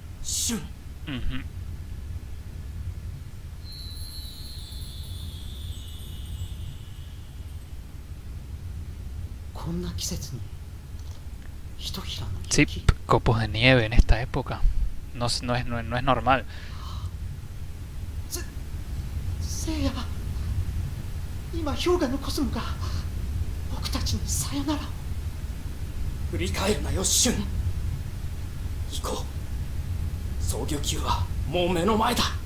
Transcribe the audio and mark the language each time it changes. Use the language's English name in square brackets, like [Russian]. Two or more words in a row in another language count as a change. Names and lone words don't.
[Spanish] Sí, copos de nieve en esta época. No es normal. [Japanese] Seiya, 今氷河のコスモが僕たちにさよなら。振り返るなよ、シュン。行こう。総魚級はもう目の前だ。